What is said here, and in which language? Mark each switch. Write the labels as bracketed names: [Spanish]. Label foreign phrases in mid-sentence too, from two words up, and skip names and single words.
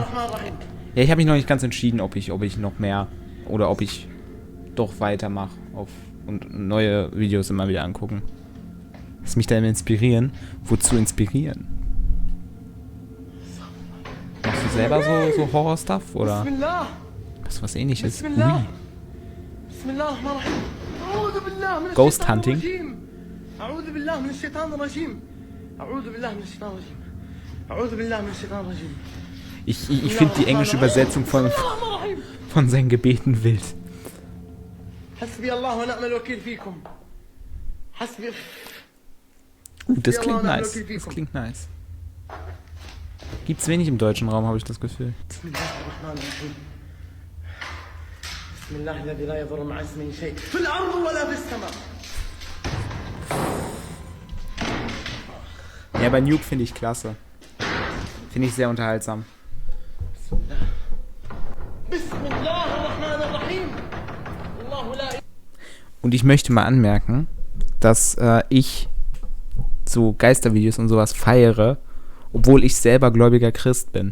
[German] Ja, ich habe mich noch nicht ganz entschieden, ob ich noch mehr oder ob ich doch weitermache und neue Videos immer wieder angucken. Lass mich da immer inspirieren. Wozu inspirieren? Machst du selber so Horror-Stuff oder was ähnliches? Ui. [Arabic] بسم الله الرحمن الرحيم. أعوذ بالله من [English] Ghost [Arabic] الشيطان [English] hunting. [Arabic] الرجيم. أعوذ بالله من الشيطان الرجيم. أعوذ بالله من الشيطان الرجيم. أعوذ بالله من الشيطان الرجيم. [German] Ich finde die englische Übersetzung von seinen Gebeten wild. [Arabic] حسبي الله ونعم الوكيل فيكم. حسبي. [German] Das klingt nice. Das klingt nice. Gibt's wenig im deutschen Raum, habe ich das Gefühl. [Arabic] بسم الله الرحمن الرحيم. بسم الله الذي لا يضر مع اسمه شيء في الأرض ولا في السماء. [German] Ja, bei Nuke finde ich klasse. Finde ich sehr unterhaltsam. Und ich möchte mal anmerken, dass ich so Geistervideos und sowas feiere, obwohl ich selber gläubiger Christ bin.